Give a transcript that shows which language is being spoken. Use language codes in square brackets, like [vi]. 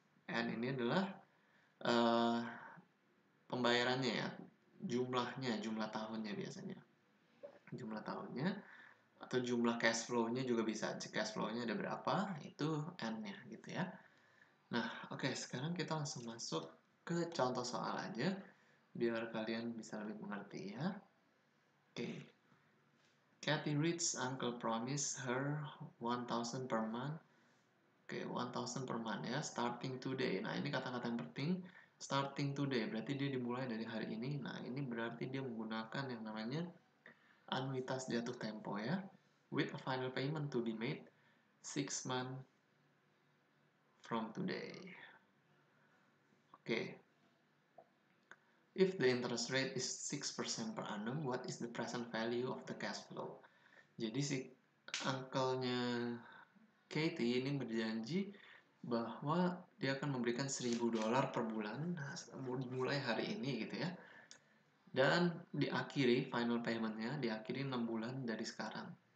[id] N ini adalah pembayarannya ya, jumlah tahunnya biasanya, jumlah tahunnya atau jumlah cash flow-nya juga bisa. Cash flow-nya ada berapa, itu N-nya gitu ya. Nah, oke, sekarang kita langsung masuk ke contoh soal aja biar kalian bisa lebih mengerti ya. Oke. [en] Kathy reads Uncle promise her 1,000 per month. Oke, 1,000 per month ya, starting today. [id] Nah, ini kata-kata yang penting. [en] Starting today, [id] berarti dia dimulai dari hari ini. Nah, ini berarti dia menggunakan yang namanya anuitas jatuh tempo ya. [en] With a final payment to be made 6 months from today. Oke. If the interest rate is 6% per annum, what is the present value of the cash flow? [id] Jadi si uncle-nya Katie ini berjanji bahwa dia akan memberikan $1.000 per bulan, nah, mulai hari ini gitu ya. Dan diakhiri final payment-nya diakhiri 6 bulan dari sekarang.